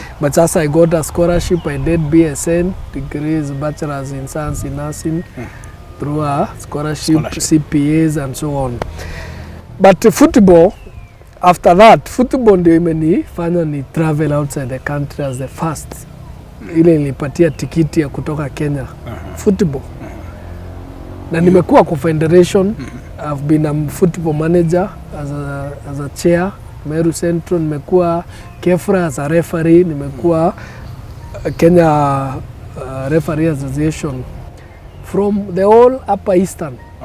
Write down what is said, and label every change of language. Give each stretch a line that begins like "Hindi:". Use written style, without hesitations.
English: But sasa I got a scholarship, I did BSN, degrees, bachelor's in science in nursing, through a scholarship, CPAs and so on. But football, after that, football ndio imenifanya ni travel outside the country as the first.
Swahili: Ile nilipatia tikiti ya kutoka Kenya. Football. Na nimekuwa kwa federation.
English: I've been a football manager as a chair, Meru Central. Nimekuwa Kefra as a referee. Nimekuwa Kenya Referee Association from the whole Upper Eastern.